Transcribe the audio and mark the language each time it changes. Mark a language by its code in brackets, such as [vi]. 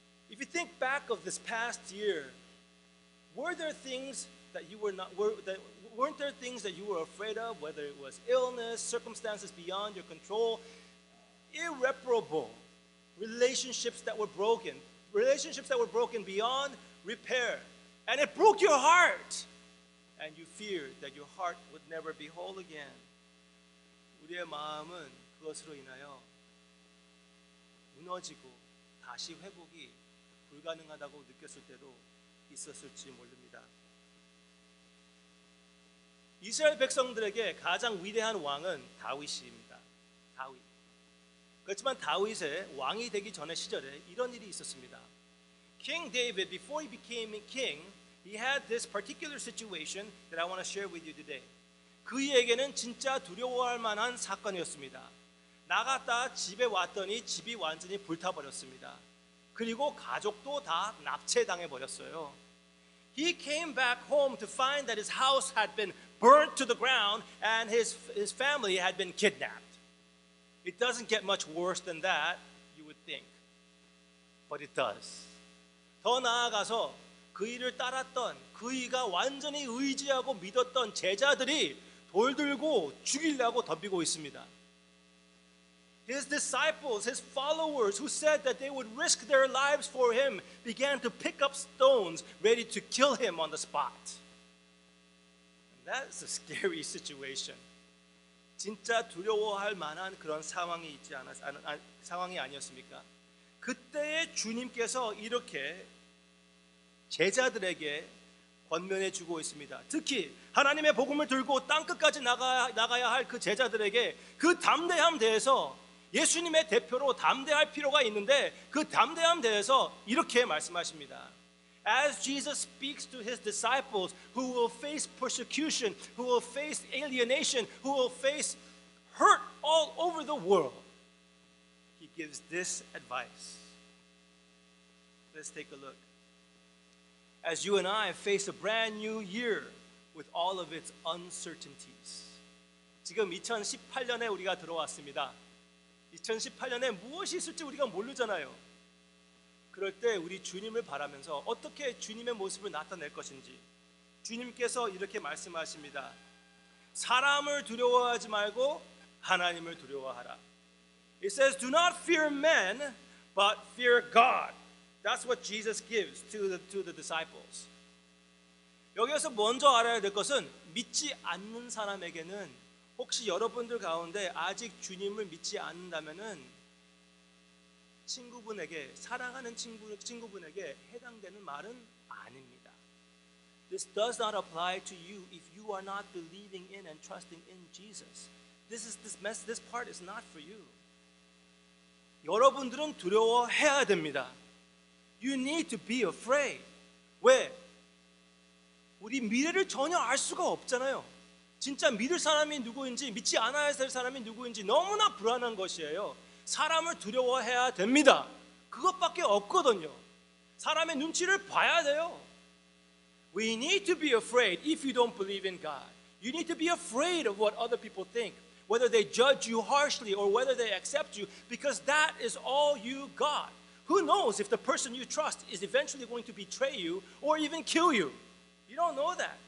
[en] If you think back of this past year, were there things that you weren't there things that you were afraid of, whether it was illness, circumstances beyond your control, irreparable relationships that were broken beyond repair, and it broke your heart, and you feared that your heart would never be whole again. [ko] 우리의 마음은 그것으로 인하여 무너지고 다시 회복이 불가능하다고 느꼈을 때도 있었을지 모릅니다. 이스라엘 백성들에게 가장 위대한 왕은 다윗입니다. 다윗. 그렇지만 다윗의 왕이 되기 전의 시절에 이런 일이 있었습니다. [en] King David, before he became king, he had this particular situation that I want to share with you today. [ko] 그에게는 진짜 두려워할 만한 사건이었습니다. 나갔다 집에 왔더니 집이 완전히 불타버렸습니다. 그리고 가족도 다 납치당해 버렸어요. [en] He came back home to find that his house had been burnt to the ground and his family had been kidnapped. It doesn't get much worse than that, you would think. But it does. [ko] 더 나아가서 그이를 따랐던, 그이가 완전히 의지하고 믿었던 제자들이 돌 들고 죽이려고 덤비고 있습니다. [en] His disciples, his followers who said that they would risk their lives for him began to pick up stones ready to kill him on the spot. And that's a scary situation. [ko] 진짜 두려워할 만한 그런 상황이 상황이 아니었습니까? 그때의 주님께서 이렇게 제자들에게 권면해 주고 있습니다. 특히 하나님의 복음을 들고 땅끝까지 나가야 할 그 제자들에게 그 담대함 대해서 예수님의 대표로 담대할 필요가 있는데 그 담대함 대해서 이렇게 말씀하십니다. [en] As Jesus speaks to his disciples who will face persecution, who will face alienation, who will face hurt all over the world, he gives this advice. Let's take a look. As you and I face a brand new year, with all of its uncertainties. [ko] 지금 2018년에 우리가 들어왔습니다. 2018년에 무엇이 있을지 우리가 모르잖아요. 그럴 때 우리 주님을 바라면서 어떻게 주님의 모습을 나타낼 것인지 주님께서 이렇게 말씀하십니다. 사람을 두려워하지 말고 하나님을 두려워하라. [en] It says, do not fear men, but fear God. That's what Jesus gives to the disciples. [ko] 여기에서 먼저 알아야 될 것은 믿지 않는 사람에게는 혹시 여러분들 가운데 아직 주님을 믿지 않는다면은 친구분에게 사랑하는 친구분에게 해당되는 말은 아닙니다. [en] This does not apply to you if you are not believing in and trusting in Jesus. This part is not for you. [ko] 여러분들은 두려워해야 됩니다. [en] You need to be afraid. [ko] 왜? 우리 미래를 전혀 알 수가 없잖아요. 진짜 믿을 사람이 누구인지 믿지 않아야 될 사람이 누구인지 너무나 불안한 것이에요. 사람을 두려워해야 됩니다. 그것밖에 없거든요. 사람의 눈치를 봐야 돼요. [en] We need to be afraid if you don't believe in God. You need to be afraid of what other people think, whether they judge you harshly or whether they accept you, because that is all you got. Who knows if the person you trust is eventually going to betray you or even kill you? You don't know that.